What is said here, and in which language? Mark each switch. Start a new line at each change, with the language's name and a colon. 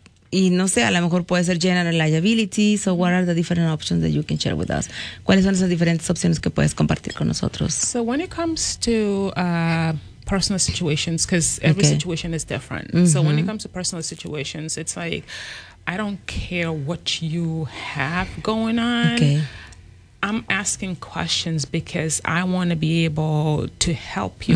Spanish: Y no sé, a lo mejor puede ser
English: general liability. So what are the different options that you can share with us?
Spanish: ¿Cuáles son esas diferentes opciones que puedes compartir con nosotros?
English: So when it comes to personal situations, because every okay. situation is different. Mm-hmm. So when it comes to personal situations, it's like, I don't care what you have going on. Okay. I'm asking questions because I want to be able to help you.